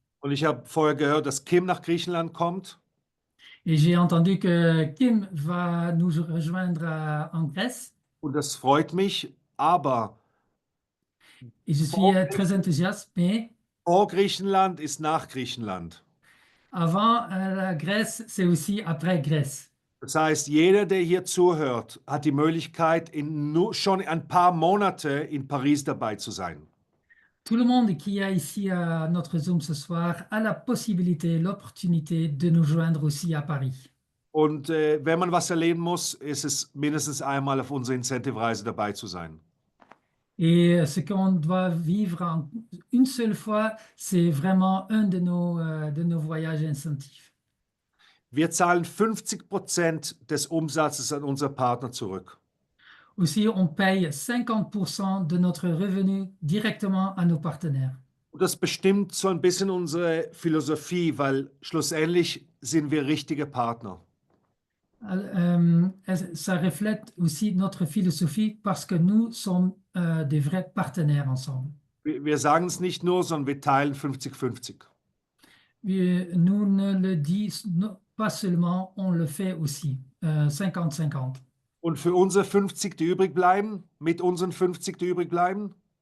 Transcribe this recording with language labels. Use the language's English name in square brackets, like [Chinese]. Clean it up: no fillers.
[German] Und ich habe vorher gehört, dass Kim nach Griechenland kommt. [French] Et j'ai entendu que Kim va nous rejoindre en Grèce. [German] Und das freut mich, aber [French] Et je suis très enthousiaste, mais [German] vor Griechenland ist nach Griechenland. [French] avant la Grèce, c'est aussi après Grèce. [German] Das heißt, jeder, der hier zuhört, hat die Möglichkeit, schon ein paar Monate in Paris dabei zu sein. [French] Tout le monde qui est ici à notre Zoom ce soir a la possibilité, l'opportunité de nous joindre aussi à Paris. [German] Und wenn man was erleben muss, ist es mindestens einmal auf unserer Incentive-Reise dabei zu sein. [French] Et ce qu'on doit vivre une seule fois, c'est vraiment un de nos voyages incentifs. [German] Wir zahlen 50% des Umsatzes an unsere Partner zurück. [French] Aussi, on paye 50% de notre revenu directement à nos partenaires. [German] Und das bestimmt so ein bisschen unsere Philosophie, weil schlussendlich sind wir richtige Partner. [French] Ça reflète aussi notre philosophie parce que nous sommes des vrais partenaires ensemble. [German] Wir sagen es nicht nur, sondern wir teilen 50-50. [French] Nous ne le disons pas seulement, on le fait aussi, 50-50. [German] Und für unsere 50, die übrig bleiben, mit unseren 50, die übrig bleiben,